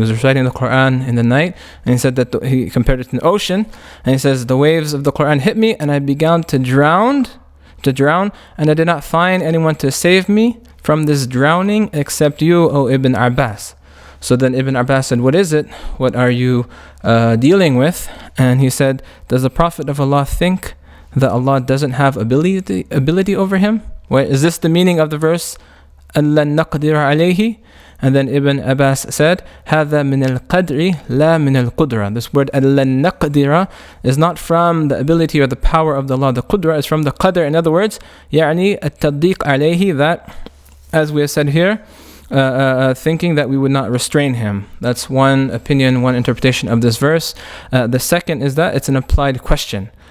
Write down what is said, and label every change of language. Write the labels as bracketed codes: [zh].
[en] He was reciting the Quran in the night, and he said that he compared it to an ocean, and he says, the waves of the Quran hit me, and I began to drown, and I did not find anyone to save me from this drowning except you, O Ibn Abbas. So then Ibn Abbas said, what is it? What are you dealing with? And he said, does the Prophet of Allah think that Allah doesn't have ability over him? Is this the meaning of the verse? [ar] أَلَّن نَّقْدِرَ عَلَيْهِ? [en] And then Ibn Abbas said, [ar] هَذَا مِنَ الْقَدْرِ لَا مِنَ الْقُدْرَةِ. [en] This word [ar] أَلَّن نَّقْدِرَ [en] is not from the ability or the power of the Allah. The qudra is from the qadr. In other words, [ar] يعني التضيق عليه, [en] that, as we have said here, thinking that we would not restrain him. That's one opinion, one interpretation of this verse. The second is that it's an applied question.